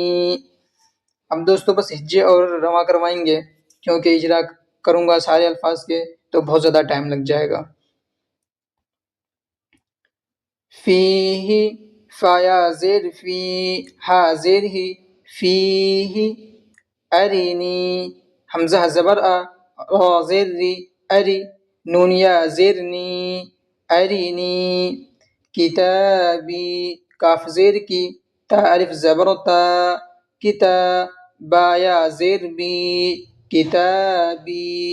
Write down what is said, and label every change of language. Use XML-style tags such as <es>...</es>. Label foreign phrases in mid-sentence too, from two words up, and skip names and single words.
<ur>اب دوستو بس ہجے اور رواں کروائیں گے، کیونکہ اجرا کروں گا سارے الفاظ کے تو بہت زیادہ ٹائم لگ جائے گا۔ فیہ، فا یا زیر فی، ہا زیر ہی، فیہ، ارینی، حمزہ زبر آ، را زیر ری، اری، نون یا زیر نی، ارینی، کتابی، کاف زیر کی، تا الف زبر تا، کتا، با یا زیر بی، کتابی،</ur>